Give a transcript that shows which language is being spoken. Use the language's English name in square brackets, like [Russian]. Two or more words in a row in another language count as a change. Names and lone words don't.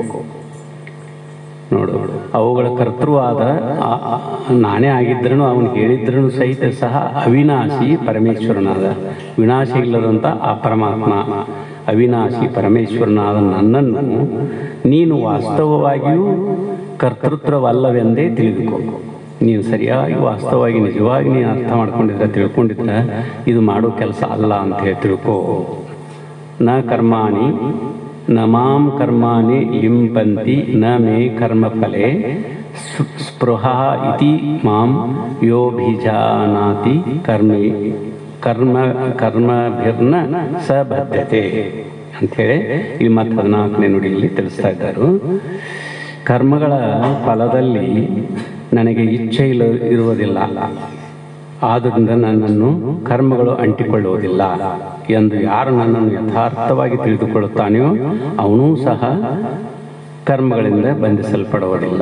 [Kannada] ನೋಡು, ಅವುಗಳ ಕರ್ತೃವಾದ ನಾನೇ ಆಗಿದ್ರೂ ಅವನು ಹೇಳಿದ್ರೂ ಸಹಿತ ಸಹ ಅವಿನಾಶಿ ಪರಮೇಶ್ವರನಾದ, ವಿನಾಶ ಇಲ್ಲದಂಥ ಆ ಪರಮಾತ್ಮ, ಅವಿನಾಶಿ ಪರಮೇಶ್ವರನಾದ ನನ್ನನ್ನು ನೀನು ವಾಸ್ತವವಾಗಿಯೂ ಕರ್ತೃತ್ವವಲ್ಲವೆಂದೇ ತಿಳಿದುಕೋ. ನೀನು ಸರಿಯಾಗಿ ವಾಸ್ತವವಾಗಿ ನಿಜವಾಗಿ ನೀನು ಅರ್ಥ ಮಾಡ್ಕೊಂಡಿದ್ರೆ, ತಿಳ್ಕೊಂಡಿದ್ರೆ ಇದು ಮಾಡೋ ಕೆಲಸ ಅಲ್ಲ ಅಂತ ಹೇಳಿ ತಿಳ್ಕೋ. [Sanskrit] ನ ಕರ್ಮಾಣಿ ನ ಮಾಂ ಕರ್ಮಾಣಿ ಲಿಂಪಂತಿ ನ ಮೇ ಕರ್ಮಫಲೆ ಸ್ಪೃಹ ಇತಿ ಮಾಂ ಯೋಭಿಜಾನಾತಿ ಕರ್ಮಭಿರ್ನ ಸ ಬದ್ಧತೆ [Kannada] ಅಂಥೇಳಿ ಇಲ್ಲಿ ಮತ್ತೆ 14ನೇ ನುಡಿಯಲ್ಲಿ ತಿಳಿಸ್ತಾ ಇದ್ದಾರೆ. ಕರ್ಮಗಳ ಫಲದಲ್ಲಿ ನನಗೆ ಇಚ್ಛೆ ಇರುವುದಿಲ್ಲ, ಆದ್ದರಿಂದ ನನ್ನನ್ನು ಕರ್ಮಗಳು ಅಂಟಿಕೊಳ್ಳುವುದಿಲ್ಲ ಎಂದು ಯಾರು ನನ್ನನ್ನು ಯಥಾರ್ಥವಾಗಿ ತಿಳಿದುಕೊಳ್ಳುತ್ತಾನೆಯೋ ಅವನೂ ಸಹ ಕರ್ಮಗಳಿಂದ ಬಂಧಿಸಲ್ಪಡುವುದಿಲ್ಲ.